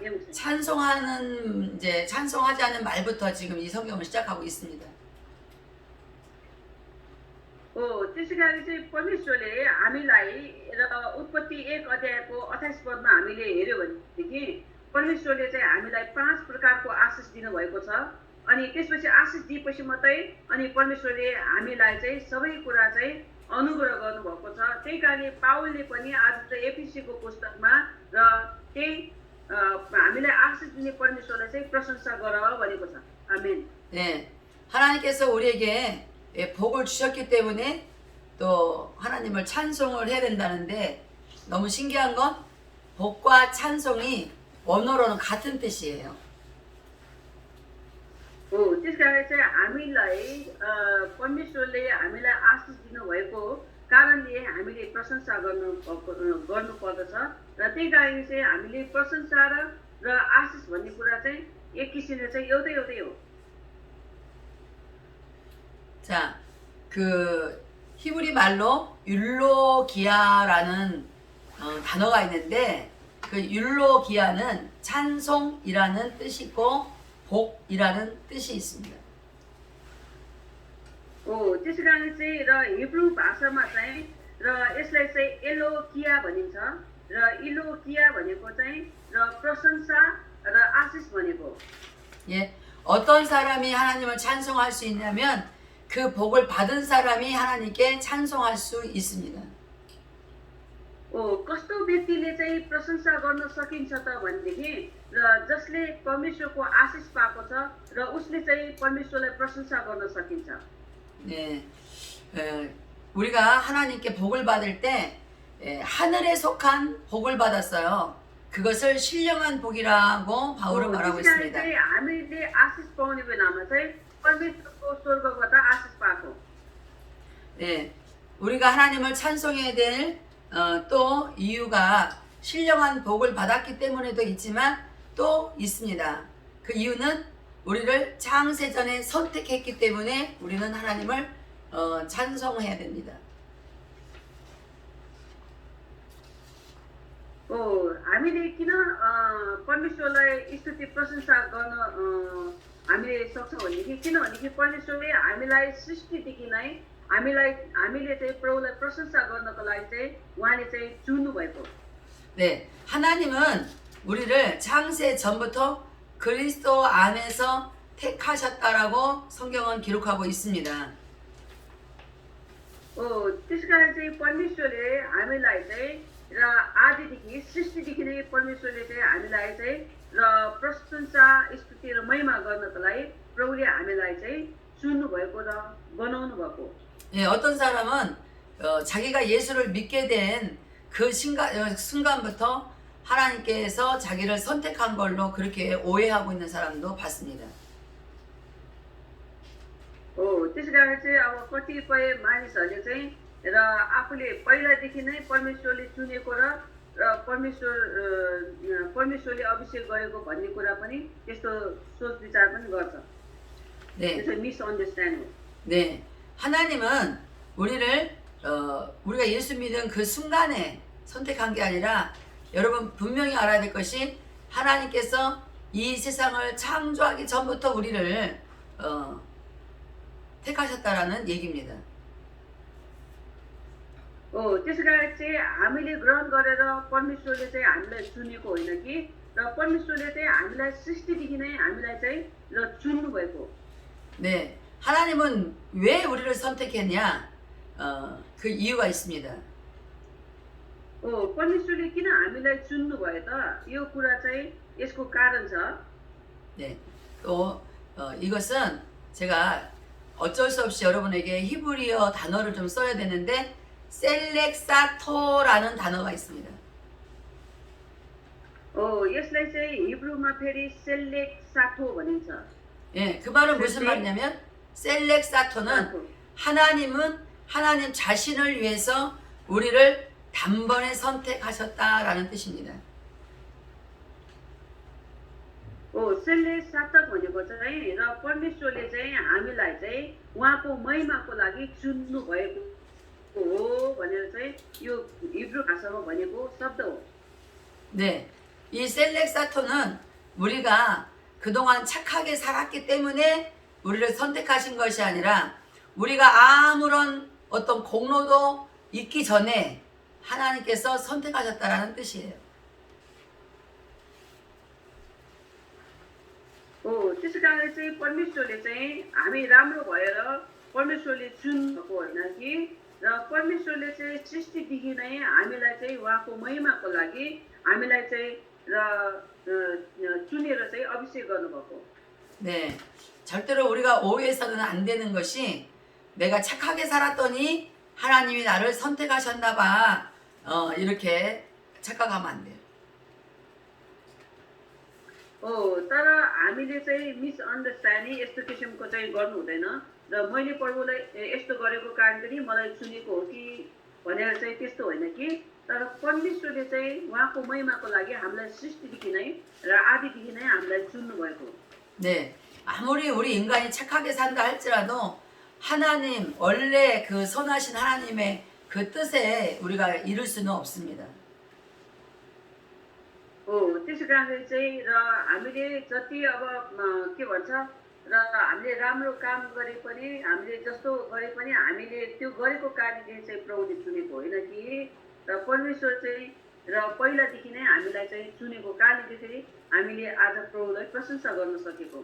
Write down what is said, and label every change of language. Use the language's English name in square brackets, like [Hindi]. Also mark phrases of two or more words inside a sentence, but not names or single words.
[Korean] 예, 목사님. 찬송하지 않은 말부터 지금 이 성경을 시작하고 있습니다. [Nepali] त्यसै गरी चाहिँ परमेश्वरले हामीलाई र उत्पत्ति 1 अध्यायको 28 पदमा हामीले हेर्यो भनेदेखि परमेश्वरले चाहिँ हामीलाई 5 प्रकारको आशिष दिनुभएको छ अनि त्यसपछि आशिष दिएपछि मात्रै अनि परमेश्वरले हामीलाई चाहिँ सबै कुरा चाहिँ अनुग्रह गर्नुभएको छ त्यही कारणले पावलले पनि आज चाहिँ एफिसीको पुस्तकमा र त्यही हामीलाई आशिष दिने परमेश्वरलाई चाहिँ प्रशंसा गर भनेको छ आमेन [Korean] 네, 하나님께서 우리에게 복을 주셨기 때문에 또 하나님을 찬송을 해야 된다는데 너무 신기한 건 복과 찬송이 원어로는 같은 뜻이에요. [Nepali] त्यसकारण चाहिँ हामीलाई परमेश्वरले हामीलाई आशिष दिनुभएको कारणले हामीले प्रशंसा गर्नुपर्दछ र त्यही कारण चाहिँ हामीले प्रशंसा र आशिष भन्ने कुरा चाहिँ एक किसिमले चाहिँ एउटै हो [Korean] 자, 그 히브리 말로 율로기아라는 단어가 있는데 그 율로기아는 찬송이라는 뜻이 있고 복이라는 뜻이 있습니다. [Nepali] त्यसै कारण चाहिँ र हिब्रू भाषामा चाहिँ र यसलाई चाहिँ एलोकिया भनिन्छ र इलोकिया भनेको चाहिँ र प्रशंसा र आशिष भनेको [Korean] 예, 어떤 사람이 하나님을 찬송할 수 있냐면 그 복을 받은 사람이 하나님께 찬송할 수 있습니다. [Nepali] कस्तो व्यक्तिले चाहिँ प्रशंसा गर्न सकिन्छ त भनेदेखि र जसले परमेश्वरको आशिष पाएको छ र उसले चाहिँ परमेश्वरलाई प्रशंसा गर्न सकिन्छ [Korean] 네, 우리가 하나님께 복을 받을 때 하늘에 속한 복을 받았어요. 그것을 신령한 복이라고 바울은 말하고 있습니다. [Nepali] चाहिँ हामीले आशिष पाउने बेलामा चाहिँ परमेश्वरको स्वर्गबाट आशिष पाएको [Korean] 네, 우리가 하나님을 찬송해야 될 또 이유가 신령한 복을 받았기 때문에도 있지만 또 있습니다. 그 이유는 우리를 창세전에 선택했기 때문에 우리는 하나님을 찬송해야 됩니다. [Nepali] हामीले किन परमेश्वरलाई स्तुति प्रशंसा गर्न हामीले सक्छौँ भनेदेखि किनभनेदेखि परमेश्वरले हामीलाई सृष्टिदेखि नै हामीले चाहिँ प्रभुलाई प्रशंसा गर्नको लागि चाहिँ उहाँले चाहिँ चुन्नु भएको [Korean] 네, 하나님은 우리를 창세 전부터 그리스도 안에서 택하셨다라고 성경은 기록하고 있습니다. [Nepali] त्यसकारण चाहिँ परमेश्वरले हामीलाई चाहिँ र आदिदेखि सृष्टिदेखि नै परमेश्वरले चाहिँ हामीलाई चाहिँ र प्रशंसा स्तुति र महिमा गर्नको लागि प्रभुले हामीलाई चाहिँ चुन्नु भएको र बनाउनु भएको [Korean] 예, 어떤 사람은 자기가 예수를 믿게 된 그 순간부터 하나님께서 자기를 선택한 걸로 그렇게 오해하고 있는 사람도 봤습니다. [Nepali] त्यसकारण चाहिँ अब कतिपय मानिसहरूले चाहिँ र आफूले पहिलादेखि नै परमेश्वरले चुनेको र परमेश्वरले अभिषेक गरेको भन्ने कुरा पनि त्यस्तो सोच विचार पनि गर्छ [Korean] 네, [Nepali] त्यसो मिसअन्डरस्ट्यान्ड हो [Korean] 네, 하나님은 우리가 예수 믿은 그 순간에 선택한 게 아니라 여러분 분명히 알아야 될 것이 하나님께서 이 세상을 창조하기 전부터 우리를 택하셨다라는 얘기입니다. [Nepali] त्यसकारण चाहिँ हामीले ग्रहण गरेर परमेश्वरले चाहिँ हामीलाई चुनेको होइन कि र परमेश्वरले चाहिँ हामीलाई सृष्टिदेखि नै हामीलाई चाहिँ र चुन्नु भएको [Korean] 네, 하나님은 왜 우리를 선택했냐? 그 이유가 있습니다. [Nepali] परमेश्वरले किन हामीलाई चुन्नु भयो त यो कुरा चाहिँ यसको कारण छ [Korean] 네, 또 이것은 제가 어쩔 수 없이 여러분에게 히브리어 단어를 좀 써야 되는데 셀렉사토라는 단어가 있습니다. [Nepali] यसलाई चाहिँ हिब्रूमा फेरि सेलेक साथो भनिन्छ [Korean] 예, 그 말은 무슨 말이냐면 셀렉사토는 하나님은 하나님 자신을 위해서 우리를 단번에 선택하셨다라는 뜻입니다. [Nepali] सेलेसातक भनेको चाहिँ र परमेश्वरले चाहिँ हामीलाई चाहिँ उहाँको महिमाको लागि चुन्नु भएको हो भनेर चाहिँ यो हिब्रू भाषामा भनेको शब्द हो। [Korean] 네, 이 셀렉사토는 우리가 그동안 착하게 살았기 때문에 우리를 선택하신 것이 아니라 우리가 아무런 어떤 공로도 있기 전에 하나님께서 선택하셨다라는 뜻이에요. [Nepali] त्यसै कारणले चाहिँ परमेश्वरले चाहिँ हामी राम्रो भएर परमेश्वरले चुन्नुभएको होइन कि र परमेश्वरले चाहिँ सृष्टिदेखि नै हामीलाई चाहिँ उहाँको महिमाको लागि हामीलाई चाहिँ चुनेर चाहिँ अभिषेक गर्नुभएको। [Korean] 네, 절대로 우리가 오해해서는 안 되는 것이 내가 착하게 살았더니 하나님이 나를 선택하셨나 봐. 이렇게 착각하면 안 돼요. [Nepali] तर हामीले चाहिँ मिसअन्डरस्ट्यान्डिङ यस्तो किसिमको चाहिँ गर्नु हुँदैन र मैले प्रभुलाई यस्तो गरेको कारण पनि मलाई चुनेको हो कि भनेर चाहिँ त्यस्तो होइन कि तर परमेश्वरले चाहिँ उहाँको महिमाको लागि हामीलाई सृष्टिदेखि नै र आदिदेखि नै हामीलाई चुन्नु भएको। [Korean] 네, 아무리 우리 인간이 착하게 산다 할지라도 하나님 원래 그 선하신 하나님의 그 뜻에 우리가 이룰 수는 없습니다. [Nepali] त्यसै कारणले चाहिँ र हामीले जति अब के भन्छ र हामीले राम्रो काम गरे पनि हामीले जस्तो गरे पनि हामीले त्यो गरेको कारणले चाहिँ प्रभुले चुनेको होइन कि र परमेश्वर चाहिँ र पहिलादेखि नै हामीलाई चाहिँ चुनेको कारणले चाहिँ हामीले आज प्रभुलाई प्रशंसा गर्न सकेको।